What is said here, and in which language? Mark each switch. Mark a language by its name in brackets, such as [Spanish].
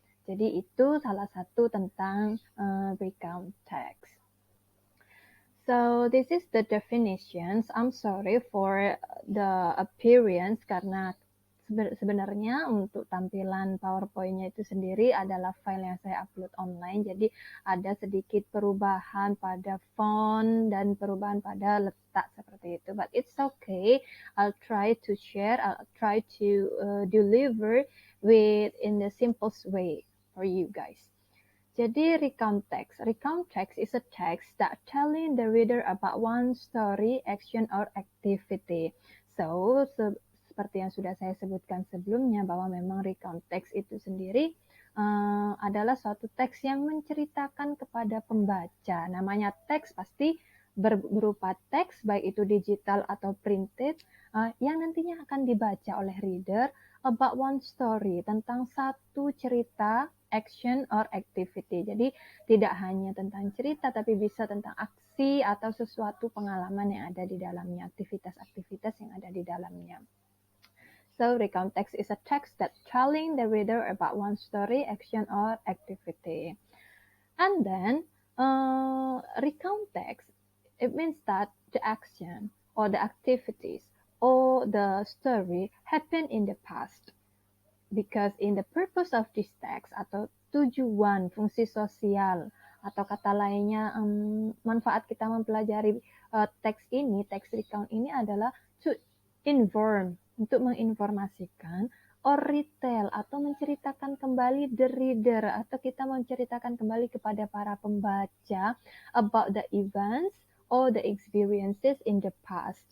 [Indonesian] Jadi itu salah satu tentang recount text. [English] So this is the definitions. I'm sorry for the appearance [Indonesian] karena sebenarnya untuk tampilan PowerPoint-nya itu sendiri adalah file yang saya upload online. Jadi ada sedikit perubahan pada font dan perubahan pada letak seperti itu. [English] But it's okay. I'll try to share. I'll try to deliver in the simplest way for you guys. Jadi recount text. Recount text is a text that telling the reader about one story, action, or activity. [Indonesian] So, seperti yang sudah saya sebutkan sebelumnya bahwa memang recount text itu sendiri adalah suatu teks yang menceritakan kepada pembaca. Namanya teks pasti berupa teks, baik itu digital atau printed, yang nantinya akan dibaca oleh reader [English] about one story, [Indonesian] tentang satu cerita, [English] action or activity. [Indonesian] Jadi tidak hanya tentang cerita, tapi bisa tentang aksi atau sesuatu pengalaman yang ada di dalamnya, aktivitas-aktivitas yang ada di dalamnya. [English] So recount text is a text that telling the reader about one story, action or activity. And then recount text, it means that the action or the activities or the story happened in the past. Because in the purpose of this text [Indonesian] atau tujuan fungsi sosial atau kata lainnya manfaat kita mempelajari teks recount ini adalah [English] to inform, [Indonesian] untuk menginformasikan, [English] or retell [Indonesian] atau menceritakan kembali [English] the reader [Indonesian] atau kita menceritakan kembali kepada para pembaca [English] about the events or the experiences in the past.